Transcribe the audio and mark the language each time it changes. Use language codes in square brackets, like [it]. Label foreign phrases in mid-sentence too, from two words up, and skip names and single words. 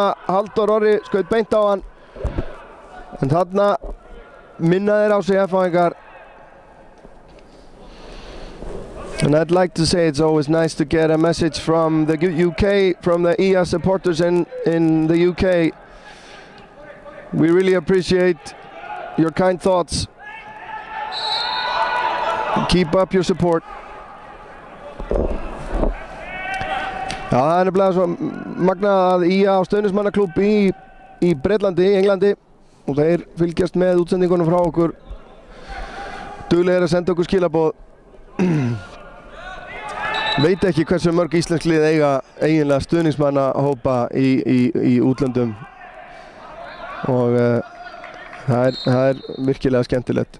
[is] Halldór Orri skaut beint á hann en þarna minna þeir á sig F-fáingar. [en] And I'd like to say it's always nice to get a message from the UK, from the EA supporters in the UK. We really appreciate your kind thoughts. Keep up your support. [is] Já, það er nefnilega svo magnað að EA á stuðningsmannaklúbb í Breitlandi, í Englandi og þeir fylgjast með útsendingunum frá okkur. Duglegir að senda okkur skilaboð. Veit ekki hversu mörg íslensk lið eiga eiginlega stuðningsmannahópa í útlöndum og það er virkilega skemmtilegt.